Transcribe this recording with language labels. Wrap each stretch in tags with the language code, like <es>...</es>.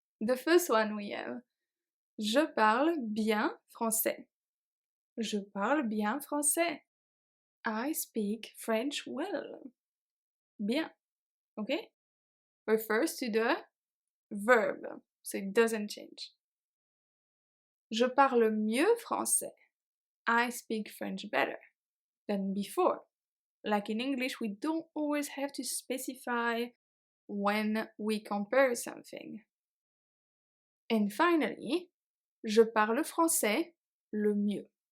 <en>The first one we have, je parle bien français.</en> <fr>Je parle bien français. I speak French well. Bien. Okay?</fr> <en>Refers to the verb, so it doesn't change.</en> <fr>Je parle mieux français.</fr> <en>I speak French better than before. Like in English, we don't always have to specify when we compare something.</en> <fr>And finally, je parle français le mieux.</fr>